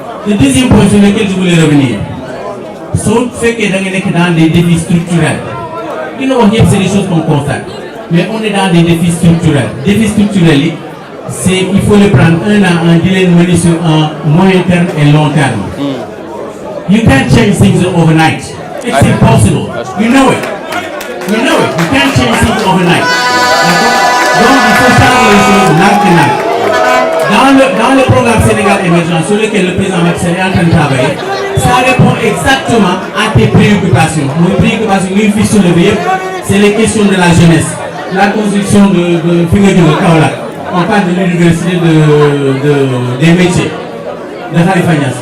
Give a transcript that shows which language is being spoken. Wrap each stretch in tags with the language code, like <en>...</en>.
<fr>Le deuxième point sur lequel je voulais revenir.</fr> <wo>Soo fekkee da nga nekk</wo> <fr>dans des défis structurels.</fr> <wo>Li nga wax yëpp</wo> <fr>c'est des choses qu'on constate. Mais on est dans des défis structurels. Défis structurels, il faut les prendre un à un, de les mener sur un moyen terme et long terme.</fr> <en>You can't change things overnight. It's impossible. You know it. You can't change things overnight.</en> <fr>Donc il faut changer les choses lentement. Dans le programme Sénégal émergent sur lequel le président Macky Sall est en train de travailler, ça répond exactement à tes préoccupations. Mes préoccupations, c'est les questions de la jeunesse. La construction de Kaolack. On parle de l'université des métiers de Khalifa Niass.</fr>